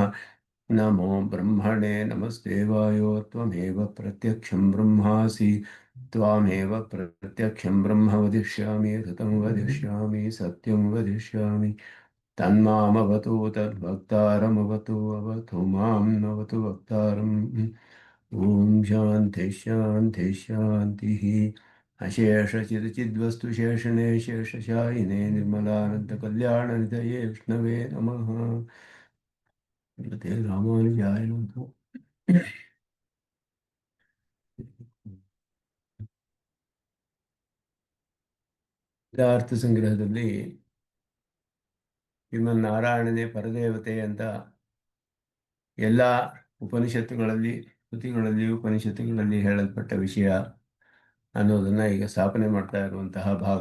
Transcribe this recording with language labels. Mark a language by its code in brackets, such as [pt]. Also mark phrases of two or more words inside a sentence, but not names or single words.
[sa] नमो ब्रह्मणे नमस्तेवायो त्वमेव प्रत्यक्षं ब्रह्मासि त्वामेव प्रत्यक्षं ब्रह्म वदिष्यामि ऋतं वदिष्यामि सत्यं वदिष्यामि तन्मामवतु तद्भक्तारमवतु अवतु मां नवतु वक्तारम्। ॐ शान्ति शान्ति शान्तिः। अशेषचिदचिद्वस्तु शेषणे शेषशायिने निर्मलानन्दकल्याणनिधये विष्णवे नमः। रामानुजाय नमः। [kn] ವೇದಾರ್ಥ ಸಂಗ್ರಹದಲ್ಲಿ ಶ್ರೀಮನ್ನಾರಾಯಣನೇ ಪರದೇವತೆ ಅಂತ ಎಲ್ಲ ಉಪನಿಷತ್ತುಗಳಲ್ಲಿ ಉಪನಿಷತ್ತುಗಳಲ್ಲಿ ಹೇಳಲ್ಪಟ್ಟ ವಿಷಯ ಅನ್ನೋದನ್ನು ಈಗ ಸ್ಥಾಪನೆ ಮಾಡ್ತಾ ಇರುವಂತಹ ಭಾಗ.